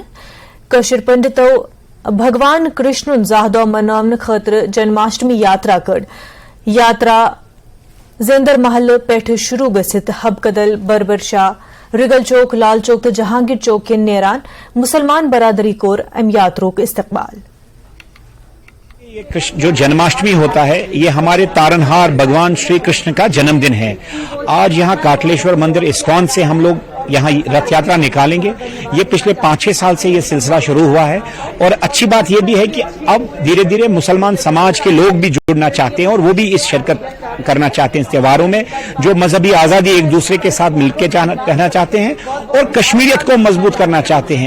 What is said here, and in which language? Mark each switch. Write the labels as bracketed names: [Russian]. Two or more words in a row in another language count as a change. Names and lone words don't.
[Kashmiri] کشر پنڈتو بھگوان کرشن زاہ دہ مناونہ خاطر جنماشٹمی یاترا کڑ. یاترا زیندر محل پہ شروع گھت حب کدل بربر شاہ رگل چوک لال چوک تو جہانگیر چوک کن نیران مسلمان برادری کور ام یاتروں کا استقبال. [Urdu] جو جنماشٹمی ہوتا ہے یہ ہمارے تارنہار بھگوان شری کرشن کا جنم دن ہے. آج یہاں کاٹلیشور مندر اسکون سے ہم لوگ یہاں رتھ یاترا نکالیں گے. یہ پچھلے 5-6 سال سے یہ سلسلہ شروع ہوا ہے اور اچھی بات یہ بھی ہے کہ اب دھیرے دھیرے مسلمان سماج کے لوگ بھی جڑنا چاہتے ہیں اور وہ بھی اس شرکت کرنا چاہتے ہیں اس تہواروں میں, جو مذہبی آزادی ایک دوسرے کے ساتھ مل کے رہنا چاہتے ہیں اور کشمیریت کو مضبوط کرنا چاہتے ہیں.